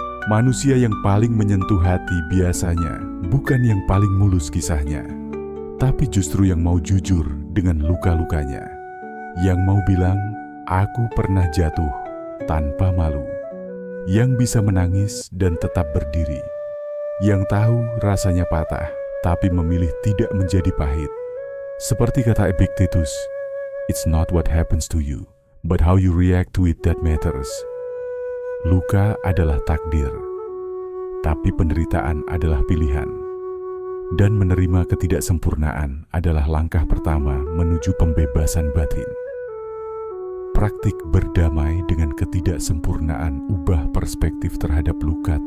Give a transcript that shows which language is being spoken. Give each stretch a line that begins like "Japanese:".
Indonesian: Manusia yang paling menyentuh hati biasanya bukan yang paling mulus kisahnya, tapi justru yang mau jujur dengan luka-lukanya. Yang mau bilang, "Aku pernah jatuh," tanpa malu. Yang bisa menangis dan tetap berdiri. Yang tahu rasanya patah, tapi memilih tidak menjadi pahit. Seperti kata Epictetus,
English: "It's not what happens to you, but how you react to it that matters."
Indonesian: Luka adalah takdir, tapi penderitaan adalah pilihan. Dan menerima ketidaksempurnaan adalah langkah pertama menuju pembebasan batin. Praktik berdamai dengan ketidaksempurnaan, ubah perspektif terhadap luka.